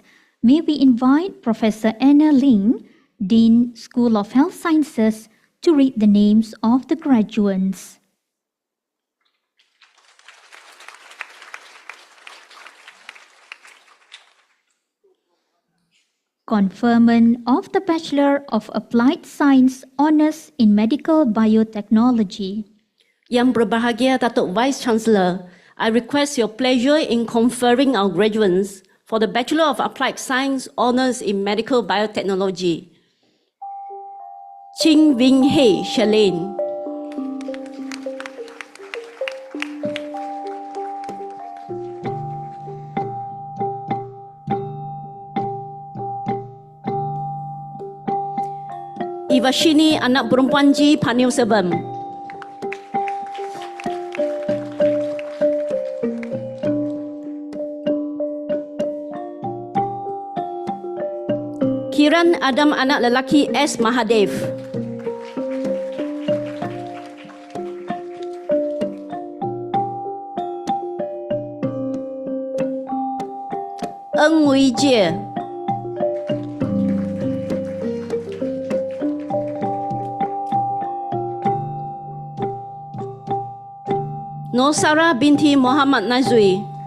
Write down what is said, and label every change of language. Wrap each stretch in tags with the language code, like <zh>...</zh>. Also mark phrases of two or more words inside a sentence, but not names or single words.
<en>May we invite Professor Anna Ling, Dean, School of Health Sciences, to read the names of the graduates. Conferment of the Bachelor of Applied Science Honours in Medical Biotechnology.</en> <ms>Yang berbahagia</ms> <en>Datuk Vice Chancellor, I request your pleasure in conferring our graduates for the Bachelor of Applied Science Honours in Medical Biotechnology. Ching Wing Hei Shalane. Ivashini</en> <ms>anak perempuan</ms> <en>Ji Panil Sebam. Kiran Adam</en> <ms>anak lelaki</ms> <en>S. Mahadev. Eng Wei Jie. Nosara binti Muhammad Nazwi.</en>